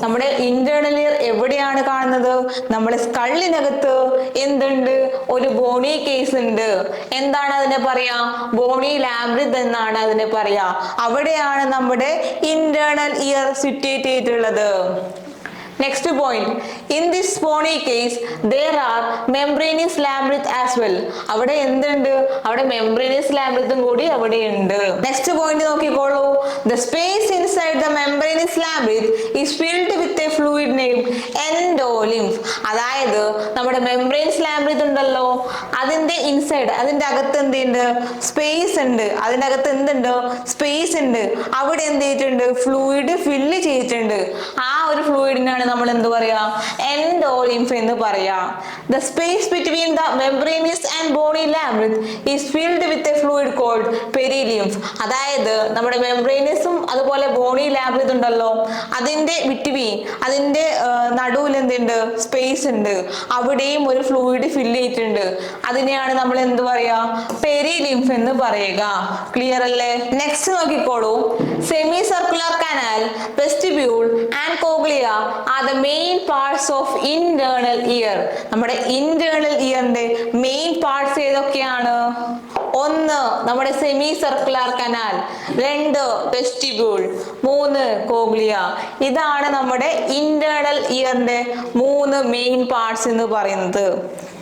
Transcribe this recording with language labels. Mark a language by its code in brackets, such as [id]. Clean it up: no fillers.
[ml] നമ്മുടെ internal year എവിടെയാണ് കാണുന്നത്? നമ്മുടെ സ്കള്ളിനകത്ത് എന്തുണ്ട്? ഒരു ബോണി കേസ് ഉണ്ട്. എന്താണ് അതിനെ പറയാ? ബോണി ലാംബ്രിത് എന്നാണ് അതിനെ പറയാ. അവിടെയാണ് നമ്മുടെ ഇന്റേണൽ ഇയർ സിറ്റുവേറ്റ് ചെയ്തിട്ടുള്ളത്. [en] Next point, in this bony case there are membranous labyrinth as well. [ml] അവിടെ എന്തുണ്ട്? അവിടെ membranous labyrinth കൂടി അവിടെ ഉണ്ട്. [en] Next point [ml] നോക്കിക്കോളൂ. [en] The space inside the membranous labyrinth is filled with a fluid named endolymph. [ml] അതായത് നമ്മുടെ membranous labyrinth ഉണ്ടല്ലോ, അതിന്റെ ഇൻസൈഡ്, അതിന്റെ അകത്ത് എന്തുണ്ട്? സ്പേസ് ഉണ്ട്. അതിന്റെ അകത്ത് എന്തുണ്ട്? സ്പേസ് ഉണ്ട്. അവിടെ എന്ത് ചെയ്തിട്ടുണ്ട്? ഫ്ലൂയിഡ് ഫില്ല് ചെയ്തിട്ടുണ്ട്. ആ ഒരു ഫ്ലൂയിഡിനാണ് നമ്മൾ എന്ത് പറയാ? എൻഡോലിംഫ് എന്ന് പറയാ. [en] The space between the membranous and bony labyrinth is filled with a fluid called perilymph. [ml] അതായത് നമ്മുടെ മെംബ്രേനസും അതുപോലെ ബോണി ലാബ്രിത്ത് ഉണ്ടല്ലോ, അതിന്റെ ബിറ്റ്വീൻ, അതിന്റെ നടുവിൽ എന്തുണ്ട്? സ്പേസ് ഉണ്ട്. അവിടെയും ഒരു ഫ്ലൂയിഡ് ഫില്ല് ചെയ്തിട്ടുണ്ട്. അതിനെയാണ് നമ്മൾ എന്ത് പറയാ? പെരിലിംഫ് എന്ന് പറയുക. ക്ലിയർ അല്ലേ? നെക്സ്റ്റ് നോക്കിക്കോളൂ. [en] Semi circular canal, vestibule and cochlea are the main parts of internal ear. [ml] നമ്മുടെ ഇന്റേണൽ ഇയറിന്റെ മെയിൻ പാർട്സ് ഏതൊക്കെയാണ്? ഒന്ന് നമ്മുടെ സെമി സർക്കുലർ കനാൽ, രണ്ട് വെസ്റ്റിബ്യൂൾ, മൂന്ന് കോഗ്ലിയ. ഇതാണ് നമ്മുടെ ഇന്റേണൽ ഇയറിന്റെ മൂന്ന് മെയിൻ പാർട്സ് എന്ന് പറയുന്നത്.